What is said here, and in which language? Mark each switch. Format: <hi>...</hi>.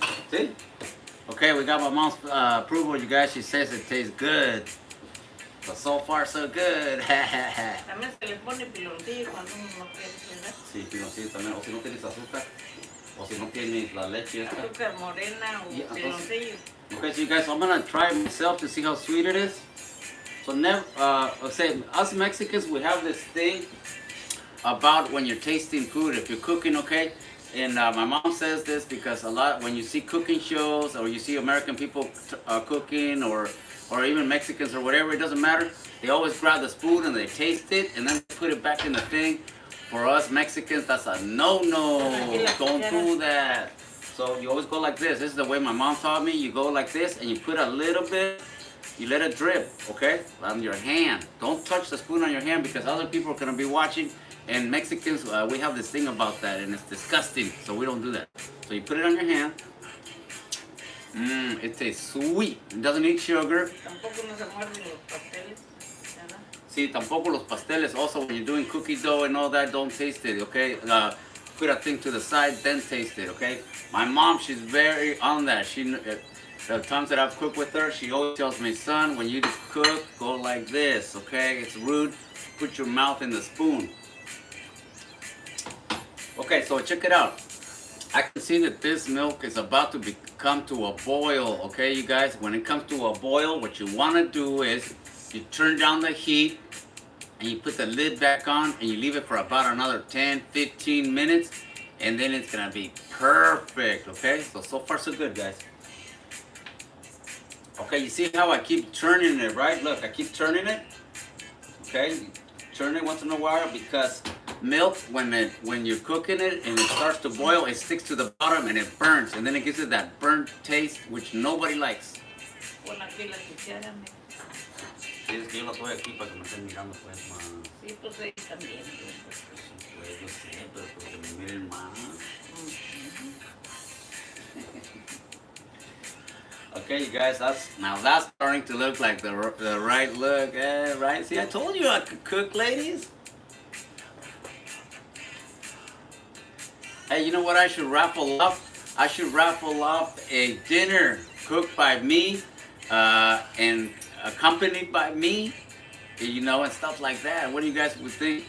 <en>See? Okay, we got my mom's approval, you guys. She says it tastes good. But so far, so good.</en> <es>También se le pone piloncillo cuando uno no quiere, ¿verdad? Sí, piloncillo también. O si no tienes azúcar. O si no tienes la leche esta. Azúcar morena o piloncillo.</es> <en>Okay, so you guys, I'm gonna try it myself to see how sweet it is. So never, say, us Mexicans, we have this thing about when you're tasting food, if you're cooking, okay? And my mom says this because a lot, when you see cooking shows or you see American people cooking or even Mexicans or whatever, it doesn't matter. They always grab the spoon and they taste it and then put it back in the thing. For us Mexicans, that's a no-no. Don't do that. So you always go like this. This is the way my mom taught me. You go like this and you put a little bit, you let it drip, okay? On your hand. Don't touch the spoon on your hand because other people are going to be watching. And Mexicans, we have this thing about that, and it's disgusting, so we don't do that. So you put it on your hand. It tastes sweet. It doesn't need sugar.</en> <es>Tampoco no se muerden los pasteles, ¿verdad? Sí, tampoco los pasteles.</es> <en>Also, when you're doing cookie dough and all that, don't taste it, okay? Put a thing to the side, then taste it, okay? My mom, she's very on that. The times that I've cooked with her, she always tells me, son, when you cook, go like this, okay? It's rude. Put your mouth in the spoon. Okay, so check it out. I can see that this milk is about to come to a boil, okay, you guys? When it comes to a boil, what you want to do is you turn down the heat and you put the lid back on and you leave it for about another 10-15 minutes and then it's going to be perfect, okay? So far so good, guys. Okay, you see how I keep turning it, right? Look, I keep turning it, okay? Turn it once in a while because milk, when you're cooking it and it starts to boil, it sticks to the bottom and it burns, and then it gives it that burnt taste which nobody likes.</en> <es>Pon aquí la cuchara, me. Sí, es que yo la estoy aquí para que me estén mirando, pues, ma. Sí, pues ahí también. Pues, yo sé, pero porque me miren más.</es> <en>Okay, you guys, that's starting to look like the right look, right? See, I told you I could cook, ladies. Hey, you know what I should raffle off? I should raffle off a dinner cooked by me and accompanied by me, you know, and stuff like that. What do you guys would think?</en>